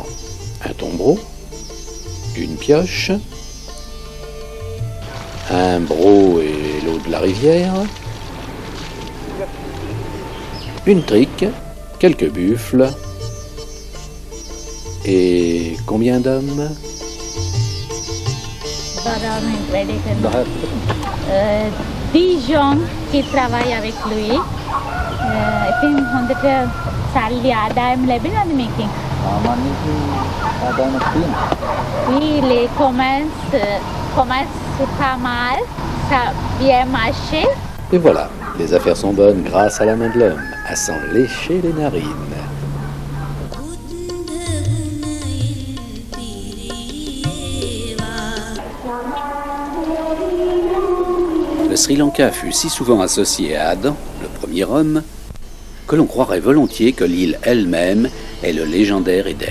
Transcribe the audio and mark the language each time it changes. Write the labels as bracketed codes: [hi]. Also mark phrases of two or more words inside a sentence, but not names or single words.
[fr] Un tombereau, une pioche, un broc et l'eau de la rivière, une trique, quelques buffles, et combien d'hommes? 10 gens qui travaillent avec lui. [si] ඉතින් හොඳට සල්ලි ආදායම ලැබෙනවද මේකෙන්? [fr] Oui, les commerces pas mal, ça bien marché. Et voilà, les affaires sont bonnes grâce à la main de l'homme, à s'en lécher les narines. Le Sri Lanka fut si souvent associé à Adam, le premier homme, que l'on croirait volontiers que l'île elle-même est le légendaire Éden.